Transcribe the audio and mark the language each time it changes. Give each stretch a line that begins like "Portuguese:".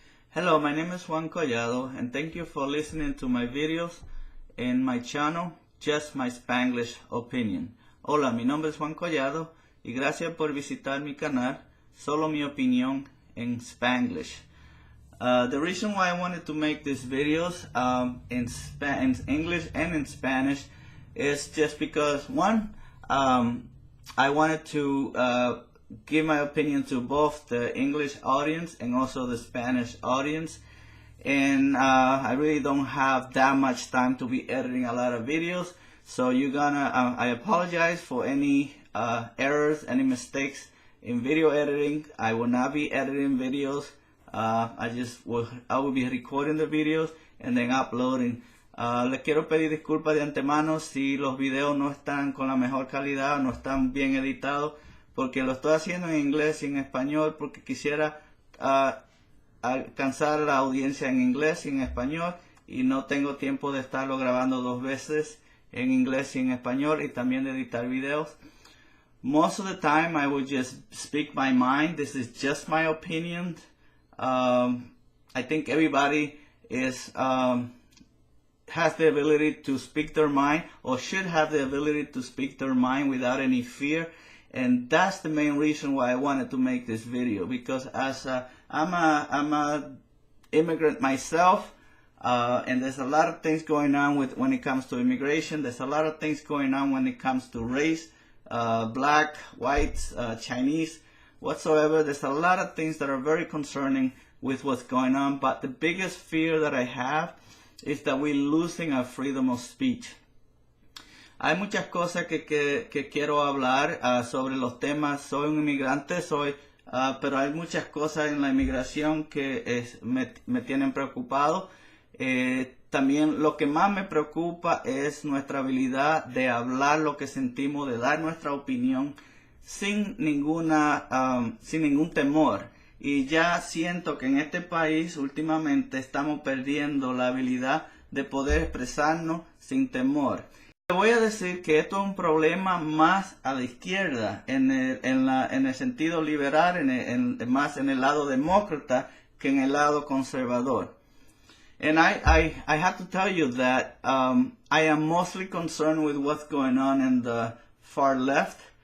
English: Hello, my name is Juan Collado and thank you for listening to my videos in my channel, Just My Spanglish Opinion.
Spanish: Hola, mi nombre es Juan Collado y gracias por visitar mi canal, Solo Mi Opinión en Spanglish.
English: The reason why I wanted to make these videos in English and in Spanish is just because, one, I wanted to give my opinion to both the English audience and also the Spanish audience, and I really don't have that much time to be editing a lot of videos, so I apologize for any errors, any mistakes in video editing. I will not be editing videos. I will be recording the videos and then uploading.
Spanish: Les quiero pedir disculpas de antemano si los videos no están con la mejor calidad, no están bien editados, porque lo estoy haciendo en inglés y en español, porque quisiera alcanzar la audiencia en inglés y en español, y no tengo tiempo de estarlo grabando dos veces en inglés y en español, y también de editar videos.
English: Most of the time I will just speak my mind. This is just my opinion. I think everybody has the ability to speak their mind, or should have the ability to speak their mind without any fear. And that's the main reason why I wanted to make this video, because as I'm a immigrant myself, and there's a lot of things going on when it comes to immigration. There's a lot of things going on when it comes to race, black, whites, Chinese, whatsoever. There's a lot of things that are very concerning with what's going on, but the biggest fear that I have is that we're losing our freedom of speech.
Spanish: Hay muchas cosas que quiero hablar sobre los temas. Soy un inmigrante, pero hay muchas cosas en la inmigración que me tienen preocupado. También lo que más me preocupa es nuestra habilidad de hablar lo que sentimos, de dar nuestra opinión sin ningún temor. Y ya siento que en este país últimamente estamos perdiendo la habilidad de poder expresarnos sin temor. Voy a decir que esto es un problema más a la izquierda, en el sentido liberal, más en el lado demócrata que en el lado conservador.
English: And I have to tell you that I am mostly concerned with what's going on in the far left.